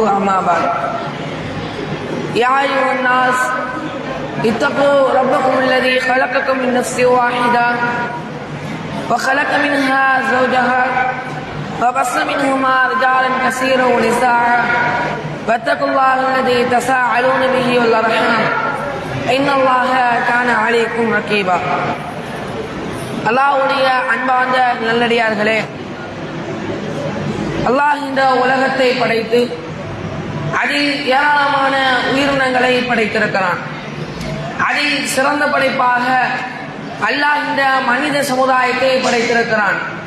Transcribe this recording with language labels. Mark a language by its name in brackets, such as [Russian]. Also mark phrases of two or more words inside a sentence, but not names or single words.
[Arabic] أما بعد، يا أيها الناس اتقوا ربكم الذي خلقكم من نفس واحدة وخلق منها زوجها وبث منهما رجالا كثيرا ونساء واتقوا الله الذي تساءلون به والأرحام إن الله كان عليكم رقيبا. [Tamil] அல்லாஹ்வுடைய அன்பார்ந்த நல்லடியார்களே, அல்லாஹ் இந்த உலகத்தை படைத்து அதில் ஏராளமான உயிரினங்களை படைத்திருக்கிறான். அதில் சிறந்த படைப்பாக அல்லாஹ் இந்த மனித சமுதாயத்தை படைத்திருக்கிறான்.